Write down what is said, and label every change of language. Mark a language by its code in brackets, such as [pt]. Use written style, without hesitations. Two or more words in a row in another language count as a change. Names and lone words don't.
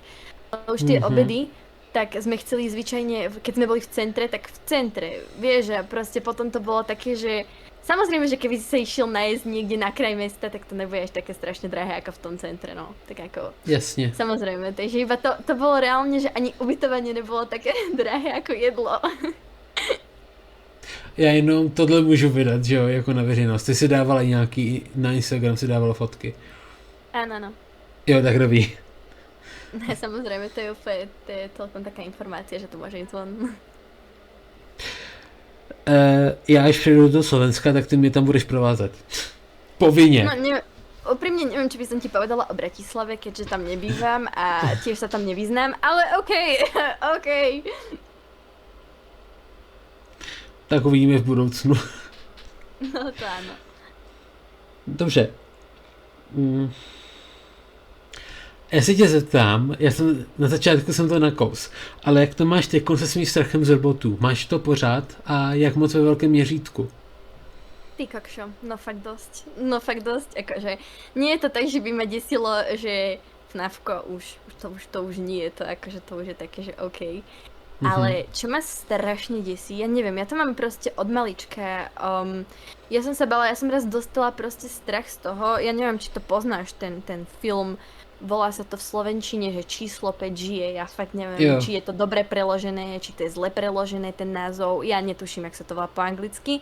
[sk] Už tie obedy, tak sme chceli zvyčajne, keď sme boli v centre, tak v centre, vieš, a proste potom to bolo také, že samozrejme, že keby si sa išiel najesť niekde na kraj mesta, tak to nebude až také strašne drahé ako v tom centre, no. Tak ako... Jasne. Samozrejme, takže iba to bolo reálne, že ani ubytovanie nebolo také drahé ako jedlo. [cs] Já jenom tohle můžu vydat, že jo, jako na veřejnost. Ty si dávala nějaký, na Instagram si dávala fotky. [sk] Áno. [cs] Jo, tak dobrý. [sk] Ne, samozrejme, to je celkom taká informácia, že to môže ísť von. [cs] Já až přejdu do Slovenska, tak ty mě tam budeš provázet. Povinně. [sk] No, úprimne neviem, či by som ti povedala o Bratislave, keďže tam nebývam a tiež sa tam nevyznám, ale okej. [cs] Tak uvidíme v budoucnu. [sk] No to áno. [cs] Dobře. Já se tě zeptám, na začátku jsem to nakous, ale jak to máš teď se svým strachem z robotů? Máš to pořád a jak moc ve velkém měřítku? [sk] Ty kokšo, no fakt dosť, akože nie je to tak, že by ma desilo, že FNAFko to už nie je to, akože to už je také, že OK. Ale čo ma strašne desí, ja neviem, ja to mám proste od malička. Ja som raz dostala proste strach z toho, ja neviem, či to poznáš, ten film, volá sa to v slovenčine, že Číslo 5 žije, ja fakt neviem, či je to dobre preložené, či to je zle preložené ten názov, ja netuším, jak sa to volá po anglicky.